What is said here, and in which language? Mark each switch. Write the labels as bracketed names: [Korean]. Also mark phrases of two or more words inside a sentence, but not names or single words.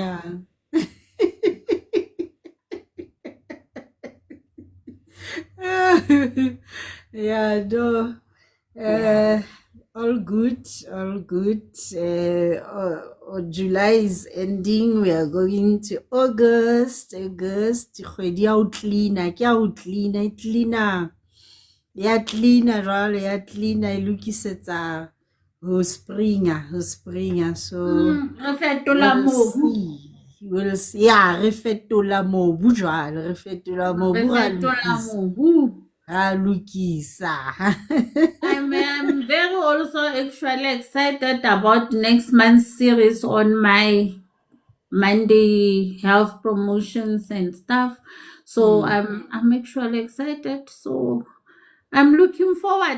[English] Yeah. Yeah, no. Yeah. All good, all good. July is ending. We are going to August. [Southern Sotho] Kgwedi ya ho cleaner, ke ya ho cleaner, e cleaner. Ya cleaner jwale, ya cleaner e lokisetsa ho springa. [English] So [Southern Sotho] Re fetola [English] we'll [Southern Sotho] mobu. [English] see. We'll see. Yeah, [Southern Sotho] re fetola mobu jwale, re fetola Re mobu ra fetola lokisa. mobu. Ra lokisa. [English] I'm very also actually excited about next month's series on my Monday health promotions and stuff. So Hmm. I'm actually excited. So I'm looking forward.